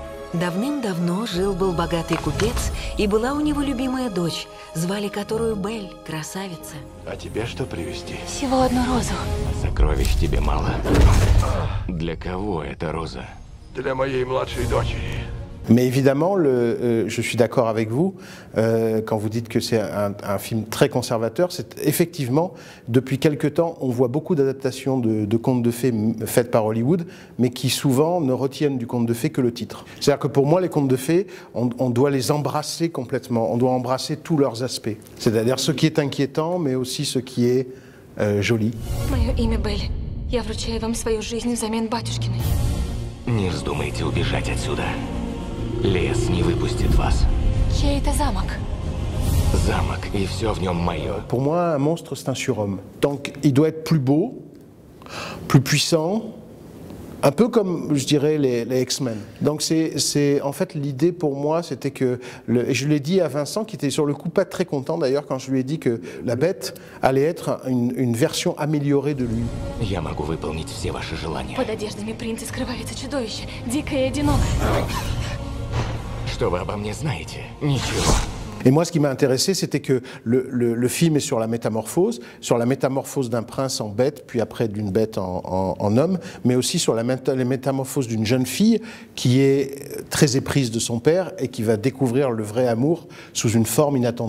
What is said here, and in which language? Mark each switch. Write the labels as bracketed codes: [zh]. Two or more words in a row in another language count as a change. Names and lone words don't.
[ru] Давным-давно жил-был богатый купец, и была у него любимая дочь, звали которую Бель, красавица. А тебе что привезти? Всего одну розу. Сокровищ тебе мало. Для кого эта роза? Для моей младшей дочери. [fr] Mais évidemment, je suis d'accord avec vous quand vous dites que c'est un film très conservateur. C'est effectivement, depuis quelque temps, on voit beaucoup d'adaptations de contes de fées faites par Hollywood, mais qui souvent ne retiennent du conte de fées que le titre. C'est-à-dire que pour moi, les contes de fées, on doit les embrasser complètement. On doit embrasser tous leurs aspects. C'est-à-dire ce qui est inquiétant, mais aussi ce qui est joli. [ru] Мое имя Белль. Я вручаю вам свою жизнь взамен батюшкиной. Не вздумайте убежать отсюда. Лес не выпустит вас. Чей это замок? Замок, и все в нем мое. [fr] Pour moi, un monstre, c'est un surhomme. Donc, il doit être plus beau, plus puissant, un peu comme, je dirais, les X-Men. Donc, en fait, l'idée pour moi, c'était que, et je l'ai dit à Vincent, qui était sur le coup pas très content d'ailleurs, quand je lui ai dit que la bête allait être une version améliorée de lui. [ru] Я могу выполнить все ваши желания. Под одеждами принца скрывается чудовище, дикое и одинокое. Что вы обо мне знаете? Ничего. [fr] Et moi, ce qui m'a intéressé, c'était que le film est sur la métamorphose d'un prince en bête, puis après d'une bête en homme, mais aussi sur la métamorphose d'une jeune fille qui est très éprise de son père et qui va découvrir le vrai amour sous une forme inattendue.